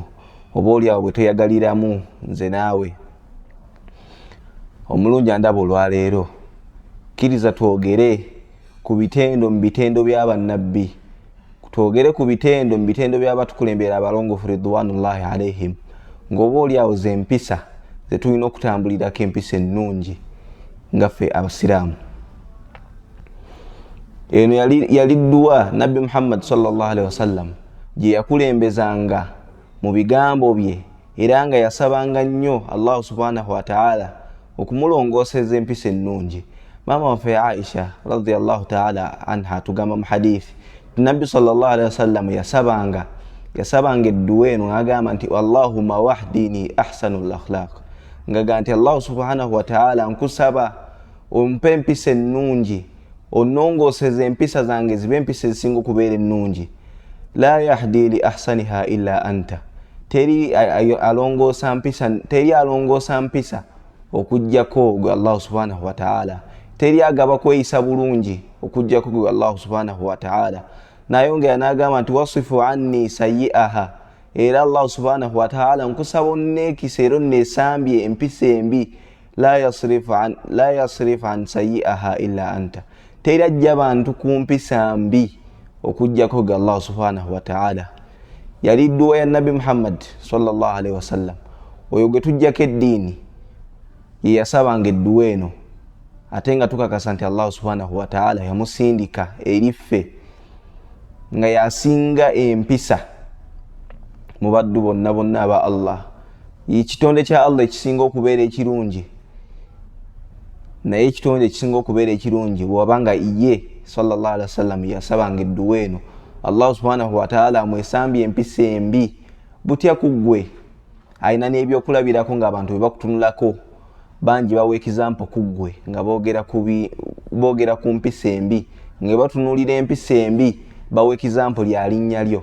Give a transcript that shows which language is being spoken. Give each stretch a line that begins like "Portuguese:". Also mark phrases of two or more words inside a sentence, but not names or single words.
Ganda: Oba oliawo bwe toyagaliramu nze naawe omulungi andaba olwaleero kkiriza twogere ku bitendo mu bitendo by'abannabbi, twogere ku bitendo mu bitendo by'abatukulembera abalongoofu
Arabic: رضوان الله عليهم,
Ganda: ng'oba oliawo ze empisa ze tulina okutambulirako empisa ennungi nga ffe abasiraamu. Eno yali dduwa Nabbi Muhammad
Arabic: صلى الله عليه وسلم
Ganda: gye yakulembezanga mu bigambo bye era nga yasabanga nnyo Allah
Arabic: سبحانه وتعالى
Ganda: okumulongooseza empisa ennungi. Mama waffe Aisha
Arabic: رضي الله تعالى عنها
Ganda: tugamba mu hadithi Nabbi
Arabic: صلى الله عليه وسلم
Ganda: yasabanga edduwa eno ng'agamba nti
Arabic: اللهم اهدني أحسن الأخلاق,
Ganda: ng'agamba nti Allah
Arabic: سبحانه وتعالى
Ganda: nkusaba ompe empisa ennungi onnongooseza empisa zange zibe empisa ezisinga okubeera ennungi.
Arabic: لا يهدي لأحسنها إلا أنت,
Ganda: teri alongoosa mpisa okujjako gwe Allah
Arabic: سبحانه وتعالى,
Ganda: teri agaba kweyisa bulungi okujjako gwe Allah
Arabic: سبحانه وتعالى.
Ganda: Nayongera n'agamba nti
Arabic: واصرف عني سيئها,
Ganda: era Allah
Arabic: سبحانه وتعالى
Ganda: nkusaba onneekisa era onneesambye empisa embi.
Arabic: لا يصرف عن سيئها إلا أنت,
Ganda: teri ajja bantu ku mpisa mbi okujjako gwe Allah
Arabic: سبحانه وتعالى.
Ganda: Yali dduwa ya Nabi Muhammad
Arabic: صلى الله عليه وسلم
Ganda: oyo gwe tujjako eddiini ye yasabanga edduwa eno, ate nga tukakasa nti Allah
Arabic: سبحانه وتعالى
Ganda: yamusindika eri ffe nga yasinga empisa mu baddu bonna bonna aba Allah. Ekitonde kya Allah ekisinga okubeera ekirungi, naye ekitonde ekisinga okubeera ekirungi bw'abanga ye
Arabic: صلى الله عليه وسلم
Ganda: yasabanga edduwa eno Allah
Arabic: سبحانه وتعالى
Ganda: amwesambye empisa embi. Butya ku ggwe alina n'ebyokulabirako ng'abantu bwe bakutunulako bangi bawa ekizampo ku ggwe nga boogera ku mpisa embi, nga batunulira empisa embi bawa ekizampo lya linnya lyo.